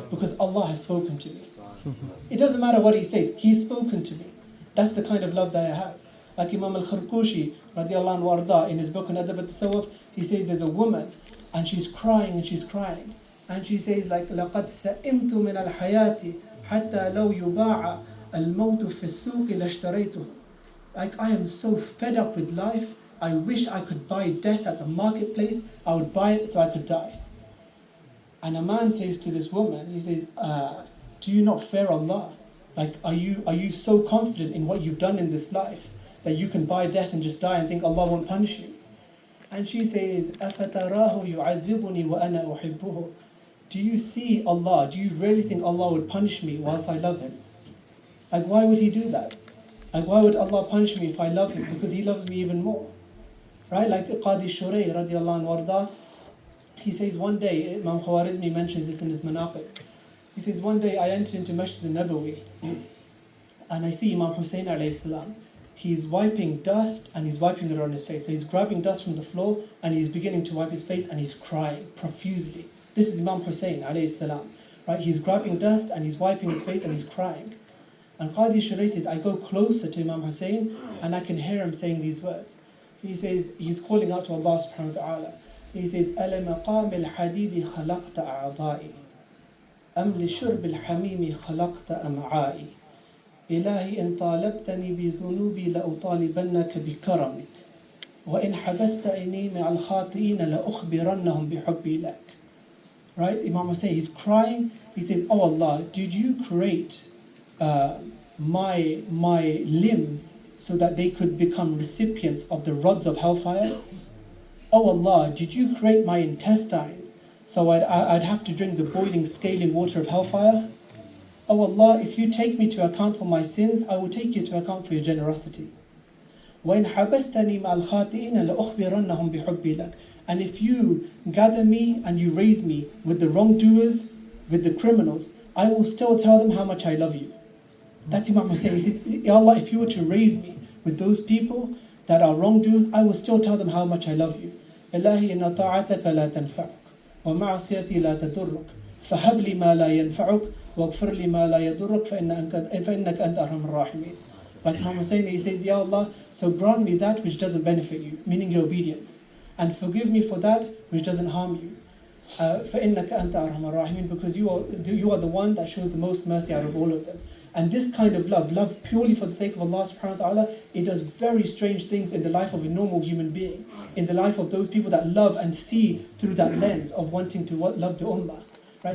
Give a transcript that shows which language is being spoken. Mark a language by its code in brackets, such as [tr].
[en] Because Allah has spoken to me. It doesn't matter what He says, He's spoken to me. That's the kind of love that I have. Like Imam al-Kharkushi, radiallahu anhu warda, in his book on Adab al-Tasawwuf, he says there's a woman, and she's crying, and she says like, [ar] لَقَدْ سَئِمْتُ مِنَ الْحَيَاةِ حتى لو يباع الموت في السوق لاشتريته. [en] Like, I am so fed up with life, I wish I could buy death at the marketplace. I would buy it so I could die. And a man says to this woman, he says, do you not fear Allah? Like, are you so confident in what you've done in this life that you can buy death and just die and think Allah won't punish you? [ar] And she says, أَفَتَرَاهُ يُعَذِّبُنِي وَأَنَا أُحِبُّهُ. [en] Do you see Allah? Do you really think Allah would punish me whilst I love Him? Like, why would He do that? Like, why would Allah punish me if I love Him? Because He loves me even more. Right? Like Qadi Shurayh radiallahu anhu warda, he says one day, Imam Khwarizmi mentions this in his Manaqib. He says, one day I entered into Masjid al-Nabawi and I see Imam Hussein alayhi salam. He's wiping dust and he's wiping it on his face. So he's grabbing dust from the floor and he's beginning to wipe his face and he's crying profusely. This is Imam Hussein alayhi salam. Right? He's grabbing dust and he's wiping his face and he's crying. And Qadi Shurayh says, I go closer to Imam Hussein and I can hear him saying these words. He says, he's calling out to Allah subhanahu wa ta'ala. [ar] He says, أَلَمَ قَامِ الْحَدِيدِ خَلَقْتَ أَعْضَائِي أَمْ لِشُرْبِ الْحَمِيمِ خَلَقْتَ أَمْعَائِي إلهي إن طالبتني بذنوبي لأطالبنك بكرمك وإن حبست عيني مع الخاطئين لأخبرنهم بحبي لك. [en] Right? Imam Hussein, he's crying. He says, oh Allah, did you create my limbs so that they could become recipients of the rods of hellfire? Oh Allah, did you create my intestines so I'd have to drink the boiling, scaling water of hellfire? Oh Allah, if you take me to account for my sins, I will take you to account for your generosity. [ar] وَإِنْ حَبَسْتَنِي مَعَ الْخَاطِئِينَ لَأُخْبِرَنَّهُمْ بِحُبِّي لَكَ. [en] And if you gather me and you raise me with the wrongdoers, with the criminals, I will still tell them how much I love you. That's Imam Hussein. He says, Ya Allah, if you were to raise me with those people that are wrongdoers, I will still tell them how much I love you. [ar] إلهي إن طاعتك لا تنفعك ومعصيتي لا تضرك فهب لي ما لا ينفعك واغفر لي ما لا يضرك فإنك أنت أرحم الراحمين. [en] Like Imam Hussein, he says, Ya Allah, so grant me that which doesn't benefit you, meaning your obedience, and forgive me for that which doesn't harm you. [ar] فإنك أنت أرحم الراحمين, [en] because you are the one that shows the most mercy out of all of them. And this kind of love purely for the sake of Allah subhanahu wa ta'ala, it does very strange things in the life of a normal human being, in the life of those people that love and see through that lens of wanting to love the ummah. Right?